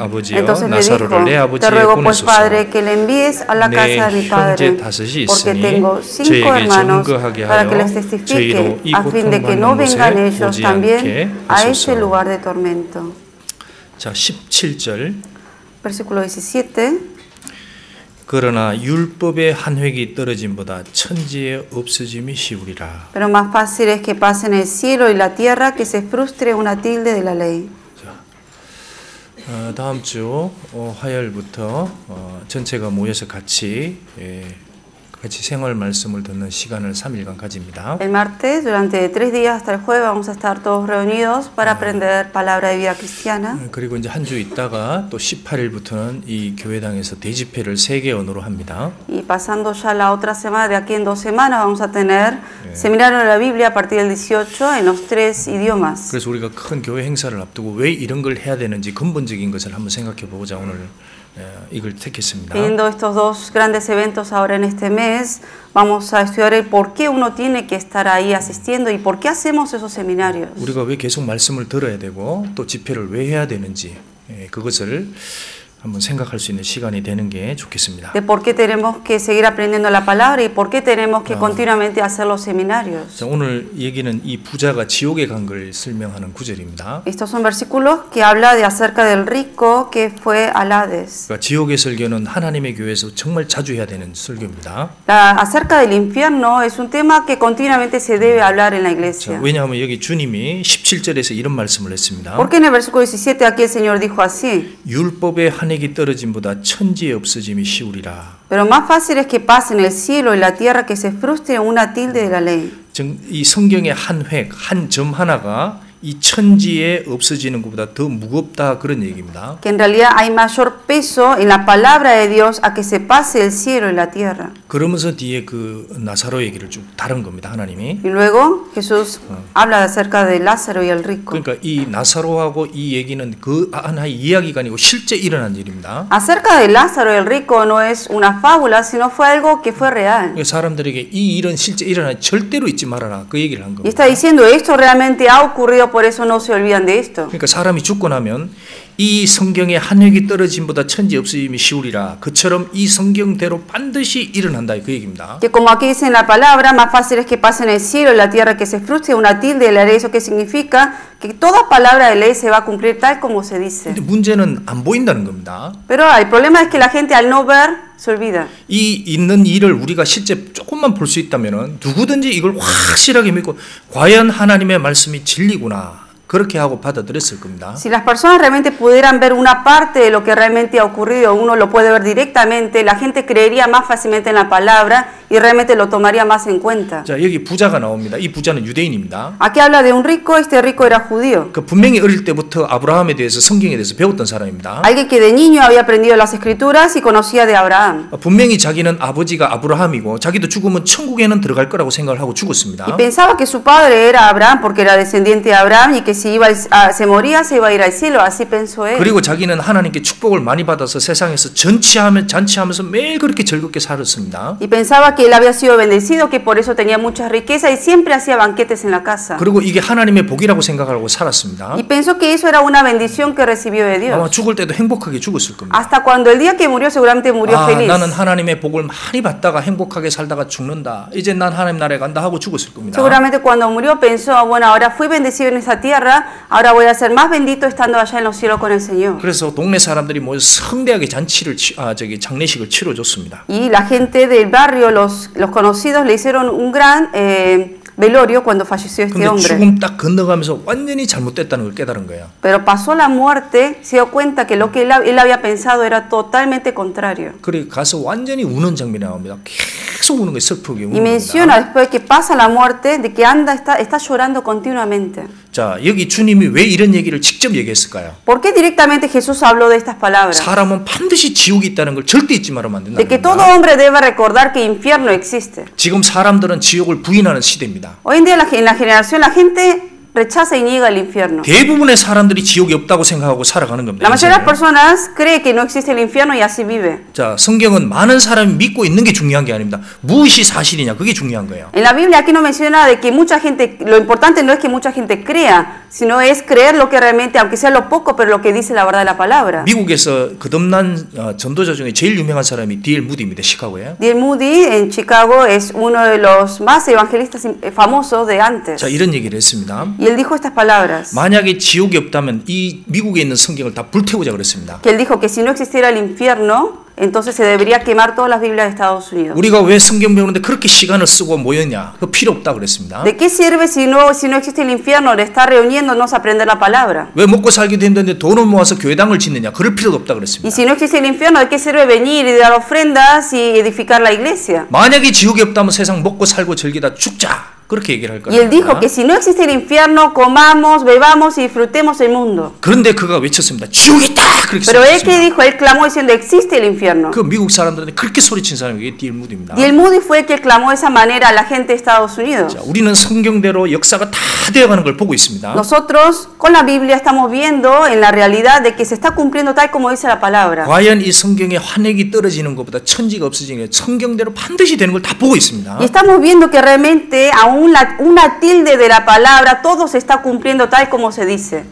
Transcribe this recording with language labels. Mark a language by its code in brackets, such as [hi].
[es] Entonces le dijo: Te ruego pues, Padre, que le envíes a la casa de mi padre, porque tengo 5 hermanos, para que les testifique, a fin de que no vengan ellos también a ese lugar de tormento. [ko] 자, 17절. [es] Versículo 17. [ko] 그러나 율법의 한 획이 떨어짐보다 천지의 없어짐이 쉬우리라. [es] Pero más fácil es que pasen el cielo y la tierra que se frustre una tilde de la ley. [ko] 자, 다음 주 화요일부터 전체가 모여서 같이 생활 말씀을 듣는 시간을 3일간 가집니다. [es] El martes, durante 3 días hasta el jueves, vamos a estar todos reunidos para aprender palabra de vida cristiana. [ko] 그리고 이제 한 주 있다가 또 18일부터는 이 교회당에서 대집회를 3개 언어로 합니다. [es] Y pasando ya la otra semana, de aquí en 2 semanas, vamos a tener seminario de la Biblia a partir del 18 en los 3 idiomas. [ko] 그래서 우리가 큰 교회 행사를 앞두고 왜 이런 걸 해야 되는지 근본적인 것을 한번 생각해 보고자 오늘 이걸 택했습니다. [es] Viendo estos dos grandes eventos ahora en este mes, vamos a estudiar el por qué uno tiene que estar ahí asistiendo y por qué hacemos esos seminarios. [ko] 우리가 왜 계속 말씀을 들어야 되고 또 집회를 왜 해야 되는지 그것을 한번 생각할 수 있는 시간이 되는 게 좋겠습니다. [es] De por qué tenemos que seguir aprendiendo la palabra y por qué tenemos que continuamente hacer los seminarios. [ko] 자, 오늘 얘기는 이 부자가 지옥에 간 걸 설명하는 구절입니다. [es] Estos son versículos que habla de acerca del rico que fue al Hades. [ko] 그러니까 지옥의 설교는 하나님의 교회에서 정말 자주 해야 되는 설교입니다. [es] Acerca del infierno es un tema que continuamente se debe hablar en la iglesia. [ko] 자, 왜냐하면 여기 주님이 17절에서 이런 말씀을 했습니다. [es] Porque en el versículo 17 aquí el Señor dijo así. [ko] 율법의 한획이 떨어짐보다 천지의 없어짐이 쉬우리라. [es] Pero más fácil es que pasen el cielo y la tierra que se frustre una tilde de la ley. [ko] 이 성경의 한 획, 한 점 하나가 이 천지에 없어지는 것보다 더 무겁다 그런 얘기입니다. [es] Que en realidad hay mayor peso en la palabra de Dios a que se pase el cielo y la tierra. [ko] 그러면서 뒤에 그 나사로 얘기를 쭉 다른 겁니다. 하나님이. [es] Y luego Jesús habla acerca de Lázaro y el rico. [ko] 그러니까 이 나사로하고 이 얘기는 그 하나의 이야기가 아니고 실제 일어난 일입니다. [es] Acerca de Lázaro y el rico no es una fábula, sino fue algo que fue real. [ko] 그러니까 사람들에게 이 일은 실제 일어나 절대로 잊지 말아라 그 얘기를 한 [es] Y [ko] 겁니다. [es] está diciendo esto realmente ha ocurrido, por eso no se olvidan de esto. [ko] 그러니까 사람이 죽고 나면 이 성경의 한 획이 떨어짐보다 천지 없어짐이 쉬우리라. 그처럼 이 성경대로 반드시 일어난다 그 얘기입니다. [es] Que como aquí dice en la palabra, más fácil es que pasen el cielo y la tierra que se frustre una tilde de la ley. ¿Eso qué significa? Que toda palabra de ley se va a cumplir tal como se dice. [ko] 근데 문제는 안 보인다는 겁니다. [es] Pero el problema es que la gente al no ver se olvida. [ko] 이 있는 일을 우리가 실제 조금만 볼 수 있다면은 누구든지 이걸 확실하게 믿고 과연 하나님의 말씀이 진리구나. 그렇게 하고 받아들였을 겁니다. [es] Si las personas realmente pudieran ver una parte de lo que realmente ha ocurrido, uno lo puede ver directamente, la gente creería más fácilmente en la palabra y realmente lo tomaría más en cuenta. [ko] 자, 여기 부자가 나옵니다. 이 부자는 유대인입니다. [es] Aquí habla de un rico, este rico era judío. [ko] 그 분명히 어릴 때부터 아브라함에 대해서 성경에 대해서 배웠던 사람입니다. [es] Alguien que de niño había aprendido las escrituras y conocía de Abraham. [ko] 분명히 자기는 아버지가 아브라함이고 자기도 죽으면 천국에는 들어갈 거라고 생각을 하고 죽었습니다. [es] Y pensaba que su padre era Abraham porque era descendiente de Abraham y que si se moría se iba a ir al cielo, así pensó él. [ko] 그리고 자기는 하나님께 축복을 많이 받아서 세상에서 잔치하면서 매일 그렇게 즐겁게 살았습니다. [es] Y pensaba que él había sido bendecido, que por eso tenía mucha riqueza y siempre hacía banquetes en la casa. [ko] 그리고 이게 하나님의 복이라고 생각하고 살았습니다. [es] Y pensó que eso era una bendición que recibió de Dios. [ko] 아마 죽을 때도 행복하게 죽었을 겁니다. [es] Hasta cuando el día que murió seguramente murió feliz. [ko] 나는 하나님의 복을 많이 받다가 행복하게 살다가 죽는다. 이제 난 하나님 나라에 간다 하고 죽었을 겁니다. [es] Seguramente cuando murió pensó, bueno, ahora fui bendecido en esta tierra, ahora voy a ser más bendito estando allá en los cielos con el Señor. [ko] 그래서 동네 사람들이 모여서 성대하게 장례식을 치러줬습니다. [es] Y la gente del barrio, los conocidos, le hicieron un gran velorio cuando falleció este [ko] 근데 [es] hombre. [ko] 죽음 딱 건너가면서 완전히 잘못됐다는 걸 깨달은 거예요. [es] Pero pasó la muerte, se dio cuenta que lo que él había pensado era totalmente contrario. [ko] 그리고 가서 완전히 우는 장면이 나옵니다. 계속 우는 거예요. 슬프게 우는 [es] Y menciona después que pasa la muerte de que está llorando continuamente. [ko] 자, 여기 주님이 왜 이런 얘기를 직접 얘기했을까요? [es] ¿Por qué directamente Jesús habló de estas palabras? [ko] 사람은 반드시 지옥이 있다는 걸 절대 잊지 말으면 안 된다. [es] De que todo hombre debe recordar que infierno existe. [ko] 지금 사람들은 지옥을 부인하는 시대입니다. [es] Hoy en día en la generación la gente rechaza y niega el infierno. [ko] 대부분의 사람들이 지옥이 없다고 생각하고 살아가는 겁니다. [es] La mayoría de las personas cree que no existe el infierno y así vive. [ko] 자, 성경은 많은 사람이 믿고 있는 게 중요한 게 아닙니다. 무엇이 사실이냐, 그게 중요한 거예요. [es] En la Biblia aquí no menciona de que mucha gente, lo importante no es que mucha gente crea, sino es creer lo que realmente, aunque sea lo poco, pero lo que dice la verdad de la palabra. [ko] 미국에서 거듭난 전도자 중에 제일 유명한 사람이 D.L. 무디입니다. 시카고에. [es] D.L. Moody en Chicago es uno de los más evangelistas famosos de antes. [ko] 자, 이런 얘기를 했습니다. [es] Y él dijo estas palabras. [ko] 만약에 지옥이 없다면 이 미국에 있는 성경을 다 불태우자 그랬습니다. [es] Que él dijo que si no existiera el infierno, entonces se debería quemar todas las Biblias de Estados Unidos. [ko] 우리가 왜 성경 배우는데 그렇게 시간을 쓰고 모였냐? 그 필요 없다 그랬습니다. [es] ¿De qué sirve si no existe el infierno de estar reuniéndonos a aprender la palabra? [ko] 왜 먹고 살기도 힘든데 돈을 모아서 교회당을 짓느냐? 그럴 필요도 없다 그랬습니다. [es] Y si no existe el infierno, ¿de qué sirve venir y dar ofrendas y edificar la iglesia? [ko] 만약에 지옥이 없다면 세상 먹고 살고 즐기다 죽자. 그렇게 얘기를 할 [es] Y él dijo [ko] 겁니다. [es] que si no existe el infierno, comamos, bebamos y disfrutemos el mundo. [ko] 그런데 그가 외쳤습니다. 지옥이 있다! 그렇게 [es] Pero él que [ko] 소리쳤습니다. [es] dijo, él clamó diciendo existe el infierno. [ko] 그 미국 사람들한테 그렇게 소리친 사람이 이게 딜 무디입니다. [es] Y el Moody fue el que clamó de esa manera a la gente de Estados Unidos. [ko] 자, 우리는 성경대로 역사가 다 되어가는 걸 보고 있습니다. [es] Nosotros con la Biblia estamos viendo en la realidad de que se está cumpliendo tal como dice la palabra. [ko] 과연 이 성경에 환핵이 떨어지는 것보다 천지가 없어지는 게 성경대로 반드시 되는 걸 다 보고 있습니다. [es] Y estamos viendo que realmente aún una tilde de la palabra todo se está cumpliendo tal como se dice.